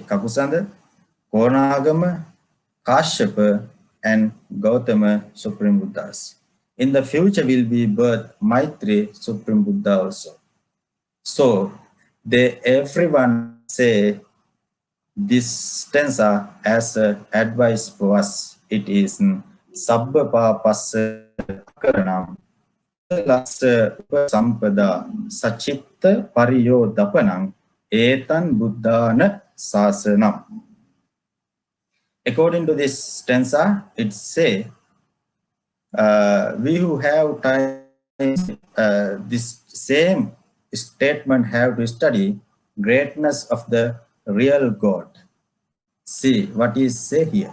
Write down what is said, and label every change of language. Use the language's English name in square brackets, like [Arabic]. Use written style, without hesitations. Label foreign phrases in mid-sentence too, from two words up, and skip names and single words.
[English] Kakusanda, Konagama, Kashyapa, and Gautama Supreme Buddhas. In the future will be birth Maitri Supreme Buddha also. So everyone say this stanza as advice for us. It is [Pali] sabba papassa akaranam kusalassa upasampada sachitta pariyodapanam etan buddhana sasanam. [English] According to this stanza, it say we who have time, this same statement have to study greatness of the real God. See what is say here.